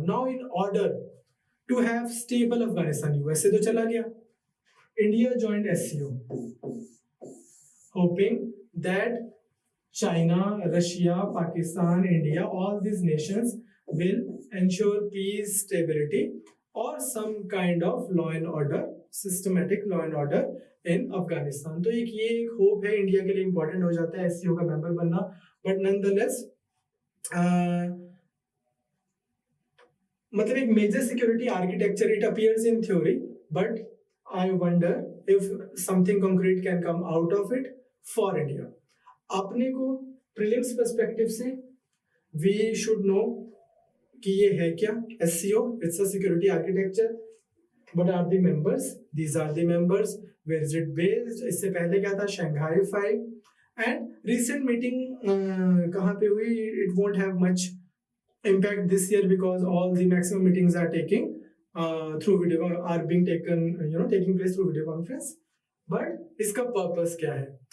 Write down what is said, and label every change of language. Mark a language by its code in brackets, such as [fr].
[en] Now in order to have stable Afghanistan, USA [hi] तो चला गया, [en] India joined SCO, hoping that China, Russia, Pakistan, India, all these nations will ensure peace, stability, or some kind of law and order, systematic law and order in Afghanistan. [hi] तो एक hope है, India के लिए important हो जाता है SCO का member बनना. [en] But nonetheless, [hi] मतलब एक [en] Major security architecture it appears in theory, but I wonder if something concrete can come out of it for India. [hi] अपने को प्रीलिम्स पर्सपेक्टिव से [en] we should know [hi] कि ये है क्या SCO. [en] It's a security architecture. What are the members? These are the members. Where is it based? [hi] इससे पहले क्या था? [en] Shanghai 5. [hi] एंड रिसेंट मीटिंग कहाँ पे हुई? [en] It won't have much impact this year because all the maximum meetings are taking through video, are being taken, taking place through video conference. [hi] But इसका purpose क्या है?